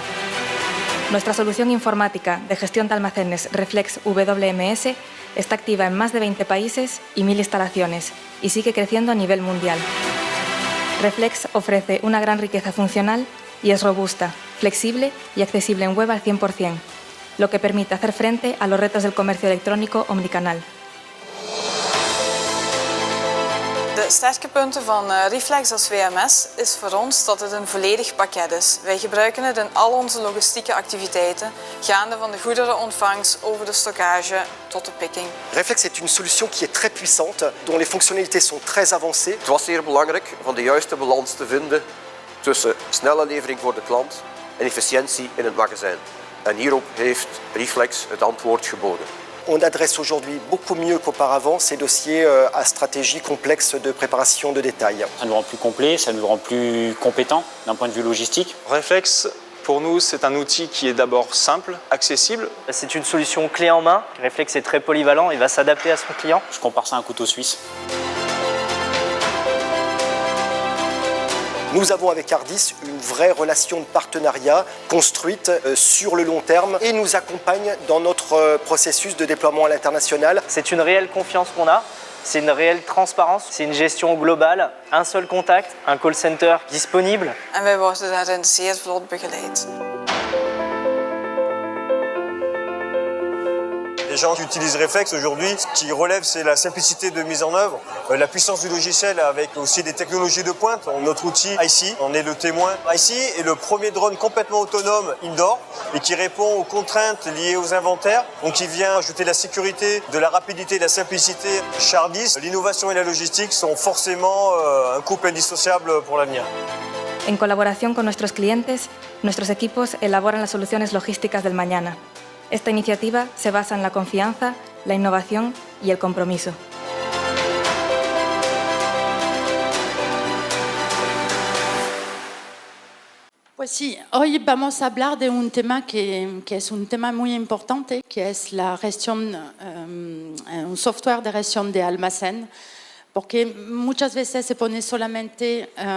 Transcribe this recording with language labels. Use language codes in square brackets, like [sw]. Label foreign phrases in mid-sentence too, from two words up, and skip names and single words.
[es] Nuestra solución informática de gestión de almacenes Reflex WMS está activa en más de 20 países y 1000 instalaciones y sigue creciendo a nivel mundial. Reflex ofrece una gran riqueza funcional y es robusta, flexible y accesible en web al 100%, lo que permite hacer frente a los retos del comercio electrónico omnicanal. [nl] De sterke punten van Reflex als WMS is voor ons dat het een volledig pakket is. Wij gebruiken het in al onze logistieke activiteiten, gaande van de goederenontvangst over de stockage tot de picking. [fr] Reflex est une solution qui est très puissante, dont les fonctionnalités sont très avancées. [nl] Het was zeer belangrijk om de juiste balans te vinden tussen snelle levering voor de klant en efficiëntie in het magazijn. En hierop heeft Reflex het antwoord geboden. [fr] On adresse aujourd'hui beaucoup mieux qu'auparavant ces dossiers à stratégie complexe de préparation de détail. Ça nous rend plus complet, ça nous rend plus compétents d'un point de vue logistique. Reflex, pour nous, c'est un outil qui est d'abord simple, accessible. C'est une solution clé en main. Reflex est très polyvalent, il va s'adapter à son client. Je compare ça à un couteau suisse. Nous avons avec Ardis une vraie relation de partenariat construite sur le long terme et nous accompagne dans notre processus de déploiement à l'international. C'est une réelle confiance qu'on a, c'est une réelle transparence, c'est une gestion globale, un seul contact, un [en] call center [fr] disponible. [nl] En wij worden daarin zeer vlot begeleid. [fr] Les gens qui utilisent Reflex aujourd'hui, ce qui relève, c'est la simplicité de mise en œuvre, la puissance du logiciel avec aussi des technologies de pointe. Notre outil IC, on est le témoin. IC est le premier drone complètement autonome indoor et qui répond aux contraintes liées aux inventaires. Donc il vient ajouter la sécurité, de la rapidité, de la simplicité. Chez Ardis, l'innovation et la logistique sont forcément un couple indissociable pour l'avenir. [es] En colaboración con nuestros clientes, nuestros equipos elaboran las soluciones logísticas del mañana. Esta iniciativa se basa en la confianza, la innovación y el compromiso. Pues sí, hoy vamos a hablar de un tema que es un tema muy importante, que es la gestión, un software de gestión de almacén, porque muchas veces se pone solamente